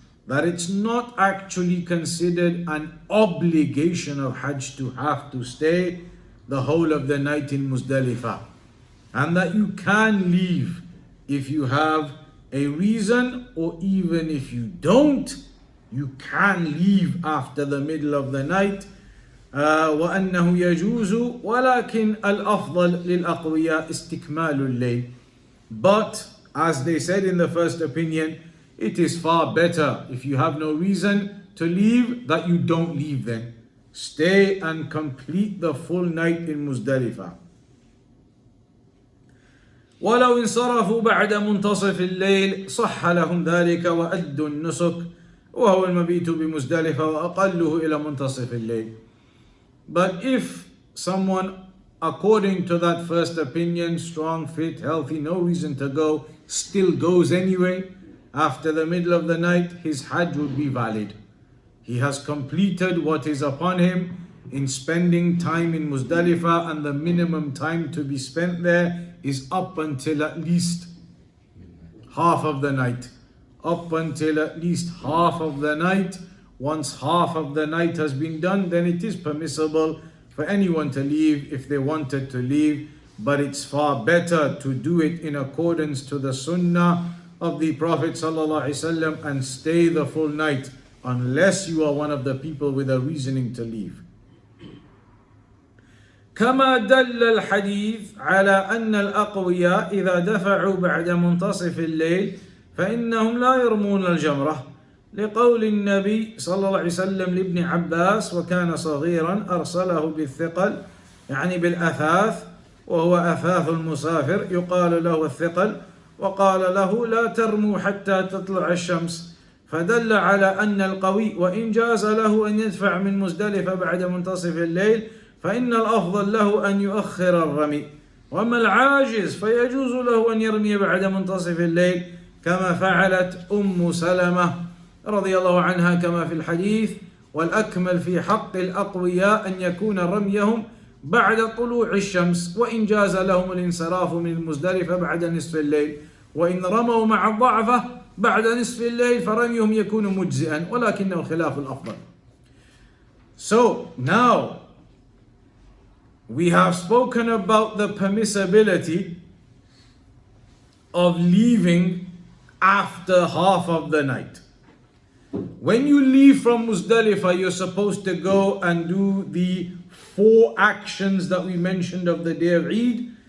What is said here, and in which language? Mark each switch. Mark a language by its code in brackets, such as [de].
[en] That it's not actually considered an obligation of Hajj to have to stay the whole of the night in Muzdalifah. And that you can leave if you have a reason, or even if you don't, you can leave after the middle of the night. [ar] وأنه يجوز ولكن الأفضل للأقوياء استكمال الليل. [en] But as they said in the first opinion, it is far better if you have no reason to leave that you don't leave then. Stay and complete the full night in Muzdalifah. [ar] ولو انصرفوا بعد منتصف الليل صح لهم ذلك وأدوا النسك وهو المبيت بمزدلفة وأقله إلى منتصف الليل. [en] But if someone, according to that first opinion, strong, fit, healthy, no reason to go, still goes anyway, after the middle of the night, his Hajj would be valid. He has completed what is upon him in spending time in Muzdalifah, and the minimum time to be spent there is up until at least half of the night. Up until at least half of the night. Once half of the night has been done, then it is permissible for anyone to leave if they wanted to leave, but it's far better to do it in accordance to the Sunnah of the Prophet ﷺ and stay the full night, unless you are one of the people with a reasoning to leave. [ar] كما دل الحديث على أن الأقوياء إذا دفعوا بعد منتصف الليل فإنهم لا يرمون الجمرة لقول النبي صلى الله عليه وسلم لابن عباس وكان صغيرا أرسله بالثقل يعني بالأثاث وهو أثاث المسافر يقال له الثقل وقال له لا ترموا حتى تطلع الشمس فدل على أن القوي وإن جاز له أن يدفع من مزدلفة بعد منتصف الليل فإن الأفضل له أن يؤخر الرمي وأما العاجز فيجوز له أن يرمي بعد منتصف الليل كما فعلت أم سلمة رضي الله عنها كما في الحديث والأكمل في حق الأقوياء أن يكون رميهم بعد طلوع الشمس وإن جاز لهم الانصراف من المزدلفة بعد نصف الليل وإن رموا مع الضعفة بعد نصف الليل فرميهم يكون مجزئا ولكنه خلاف الأفضل. [en] So now we have spoken about the permissibility of leaving after half of the night. When you leave from Muzdalifah, you're supposed to go and do the 4 actions that we mentioned of the day of Eid.